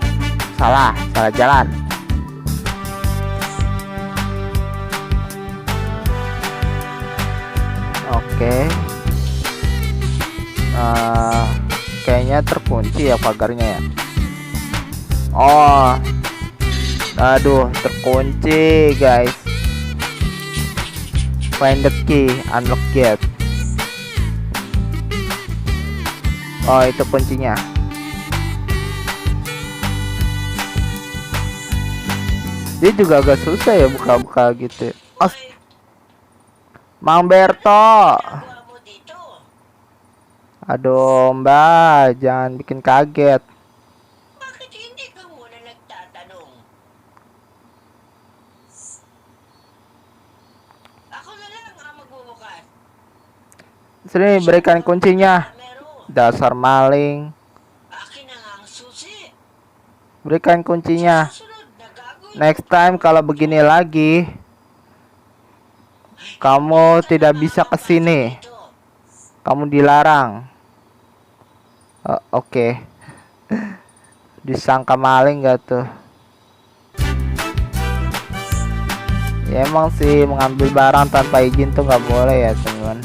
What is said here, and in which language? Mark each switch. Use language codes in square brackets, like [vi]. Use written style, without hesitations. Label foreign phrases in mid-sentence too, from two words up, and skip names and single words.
[id] Salah jalan. Oke. Kayaknya terkunci ya pagarnya ya. Oh, aduh, terkunci guys. [en] Find the key, unlock gate. [id] Oh, itu kuncinya. Dia juga agak susah ya buka-buka gitu. Mang Berto. Aduh, Mbak, jangan bikin kaget. [tl] Bakit hindi ka muna nagtatanong? Ako na lang ang magbubukas. [id] Sini, berikan kuncinya. [tl] Meron. Dasar maling. Akin na nga ang susi. [id] Berikan kuncinya. [tl] Susunod na gagawin. [en] Next time [id] kalau begini lagi, kamu tidak bisa kesini. [tl] Ito. [id] Kamu dilarang. Oke. Disangka maling gak tuh? Ya emang sih, mengambil barang tanpa izin tuh nggak boleh ya teman.